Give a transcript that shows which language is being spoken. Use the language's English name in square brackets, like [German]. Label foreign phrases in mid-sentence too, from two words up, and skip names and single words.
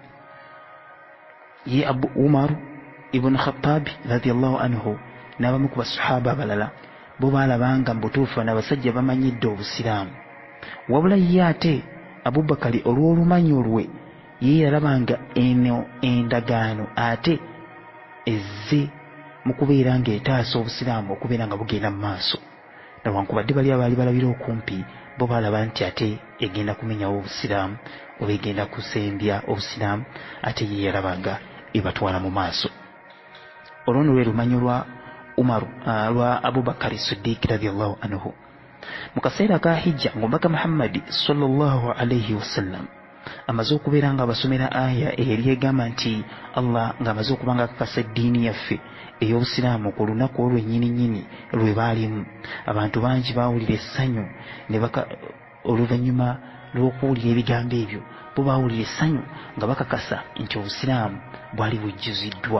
[Ganda] Ye Abu Umar ibn Khattab [Arabic] رضي الله عنه [Ganda] n'abamu ku basahaba abalala bo baalabanga mbutuufu n'abasajja bamanyidde obusiraamu, wabula ye ate Abubakari olw'olumanyo lwe ye yalabanga eno endagaano ate ezze mu kubeera ng'etaasa obusiraamu okubeera nga bugenda mu maaso. Newankubadde bali abaali balabira okumpi bo baalaba nti ate egenda kumenyawo obusiraamu oba egenda kusembya obusiraamu, ate ye yalabanga ebatwala mu maaso. Olwo nno lwe lumanyo lwa Umar lwa Abubakari Siddiq [Arabic] رضي الله عنه. [Ganda] Mu kaseera ka hijja ng'omubaka Muhammad [Arabic] صلى الله عليه وسلم [Ganda] amaze okubeera nga abasomera aya eyali egamba nti Allah ng'amaze okuba nga akakasa eddiini yaffe ey'obusiraamu ku lunaku olwennyininyini lwe baalimu, abantu bangi baawulira essanyu oluvannyuma lw'okuwulira ebigambo ebyo, bo baawulira essanyu nga bakakasa nti obusiraamu bwali bujjuziddwa.